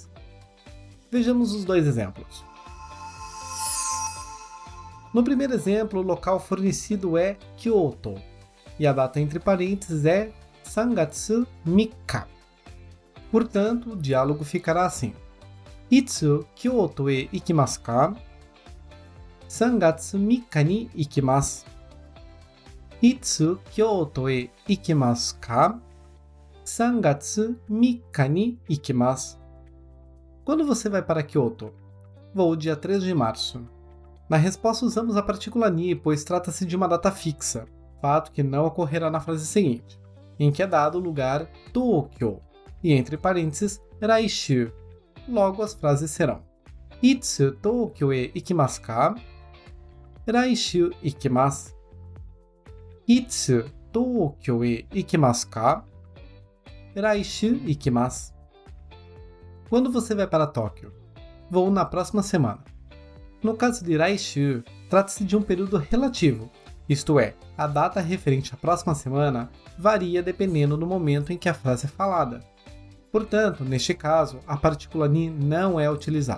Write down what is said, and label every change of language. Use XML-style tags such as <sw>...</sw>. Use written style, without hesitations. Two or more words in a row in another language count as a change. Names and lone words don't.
<pt>Vejamos os dois exemplos. No primeiro exemplo, o local fornecido é Kyoto, e a data entre parênteses é 3 月3日. Portanto, o diálogo ficará assim:</pt> <ja>いつ京都へ行きますか? 3月3日に行きます. いつ京都へ行きますか? 3月3日に行きます.</ja> <pt>Quando você vai para Kyoto? Vou dia 3 de março. Na resposta usamos a partícula ni, pois trata-se de uma data fixa, fato que não ocorrerá na frase seguinte, em que é dado o lugar Tokyo, e entre parênteses, Raishu. Logo as frases serão:</pt> <ja>いつ東京へ行きますか? 来週行きます。いつ東京へ行きますか? 来週行きます.</ja> <pt>Quando você vai para Tóquio? Vou na próxima semana. No caso de Raishu, trata-se de um período relativo, isto é, a data referente à próxima semana varia dependendo do momento em que a frase é falada. Portanto, neste caso, a partícula ni não é utilizada.</pt>